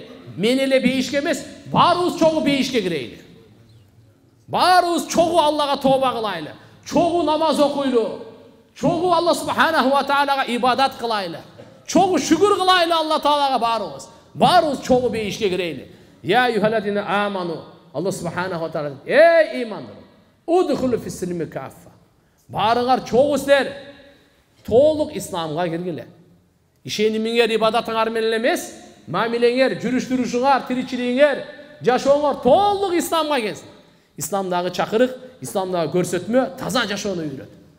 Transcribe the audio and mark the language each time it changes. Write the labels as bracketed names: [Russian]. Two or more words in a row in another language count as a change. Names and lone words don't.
[Kyrgyz] Мен эле бейишке эмес, баарыбыз чогуу бейишке кирейли. Баарыбыз чогуу Аллага тооба кылайлы, чогуу намаз окуйлу, чогуу Алла [Arabic] سبحانه وتعالى [Kyrgyz] ибадат кылайлы, чогуу шүгүр кылайлы Алла таалага баарыбыз. Баарыбыз чогуу бейишке кирейли. [Arabic] يا أيها الذين آمنوا. [Kyrgyz] Алла [Arabic] سبحانه وتعالى: [Kyrgyz] эй имандар, [Arabic] ادخلوا في السلم كافة. [Kyrgyz] Баарыңар чогуу силер толук исламга киргиле. Ишенимиңер, ибадатыңар менен эмес, мамилеңер, жүрүш-турушуңар, тиричилигиңер, жашооңор толук исламга келсин. Исламдагы чакырык, исламдагы көрсөтмө таза жашоону үйрөт.